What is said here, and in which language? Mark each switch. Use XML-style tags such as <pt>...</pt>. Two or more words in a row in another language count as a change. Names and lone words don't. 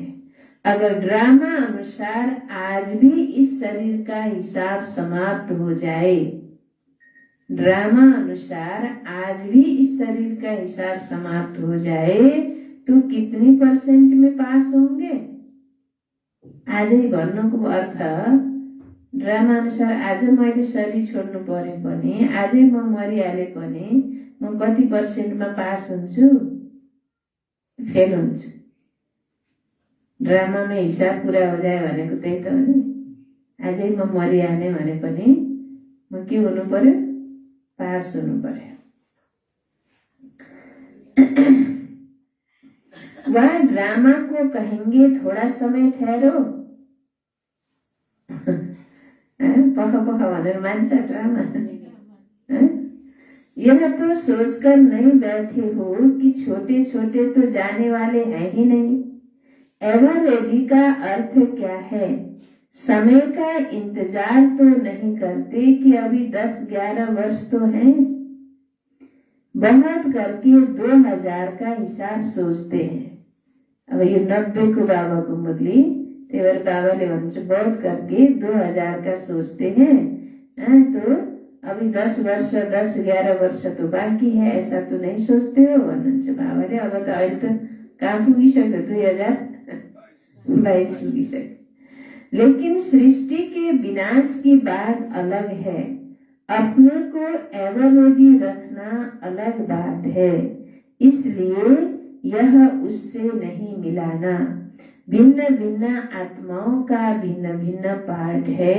<hi>अगर ड्रामा अनुसार आज भी इस शरीर का हिसाब समाप्त हो जाए, ड्रामा अनुसार आज भी इस शरीर का हिसाब समाप्त हो जाए तो कितनी % में पास होंगे?</hi> <ne>आजै भन्नुको अर्थ ड्रामा अनुसार आज मैले शरीर छोड्नु पर्यो भने, आजै म मरिहाले भने म कति % मा पास हुन्छु? फेल हुन्छु।</ne> <hi>ड्रामा में हिसाब पूरा हो जाए</hi> <ne>भनेको त्यही त हो नि। आजै म मरिहाले भने पनि म के हुनु पर्यो? पास हुनु पर्यो।</ne> <hi>वह ड्रामा को कहेंगे थोड़ा समय ठहरो।</hi> <ne>पख भनेर मान्छ ड्रामा।</ne> <hi>यह तो सोचकर नहीं बैठे हो कि छोटे छोटे तो जाने वाले हैं ही नहीं।</hi> <en>ever ready</en> <hi>का अर्थ क्या है? समय का इंतजार तो नहीं करते कि अभी 10-11 वर्ष तो हैं। बहुत करके 2000 का हिसाब सोचते हैं।</hi> <ne>अब ये 90 को बाबा को मुरली, तेवर बाबा ले भन्छ</ne> <hi>बहुत करके 2000 का सोचते हैं। तो अभी 10 वर्ष 10-11 वर्ष तो बाकी है, ऐसा तो नहीं सोचते हो</hi> <ne>भन्नुहुन्छ बाबाले। अब त अहिले त कहाँ पुगिसक्यो, 2022 पुगिसक्यो।</ne> <hi>लेकिन सृष्टि के विनाश की बात अलग है, अपने को</hi> <en>ever ready</en> <hi>रखना अलग बात है। इसलिए यह उससे नहीं मिलाना। भिन्न भिन्न आत्माओं का भिन्न भिन्न पार्ट है।</hi>